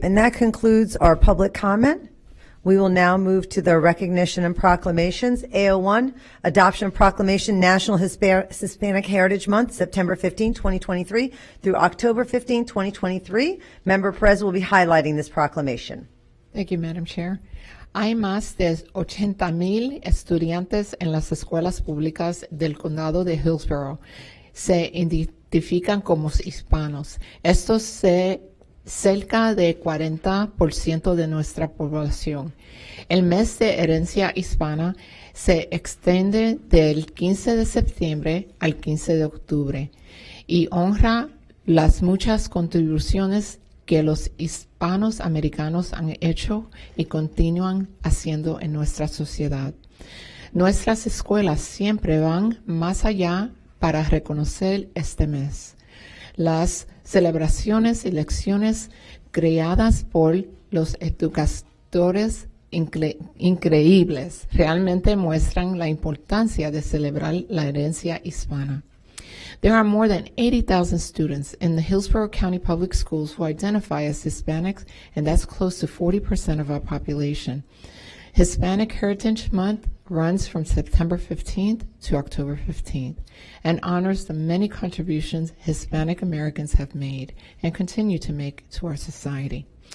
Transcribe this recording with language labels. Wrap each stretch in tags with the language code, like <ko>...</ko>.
<en>And that concludes our public comment. We will now move to the recognition and proclamations. AO1, Adoption Proclamation, National Hispanic Heritage Month, September 15, 2023 through October 15, 2023. Member Perez will be highlighting this proclamation. Thank you, Madam Chair.</en> <es>Hay más de 80,000 estudiantes en las escuelas públicas del condado de Hillsborough. Se identifican como hispanos. Estos cerca de 40% de nuestra población. El mes de herencia hispana se extiende del 15 de septiembre al 15 de octubre y honra las muchas contribuciones que los hispanos americanos han hecho y continúan haciendo en nuestra sociedad. Nuestras escuelas siempre van más allá para reconocer este mes. Las celebraciones y lecciones creadas por los educadores increíbles realmente muestran la importancia de celebrar la herencia hispana.</es> <en>There are more than 80,000 students in the Hillsborough County Public Schools who identify as Hispanics, and that's close to 40% of our population. Hispanic Heritage Month runs from September 15th to October 15th and honors the many contributions Hispanic Americans have made and continue to make to our society.</en>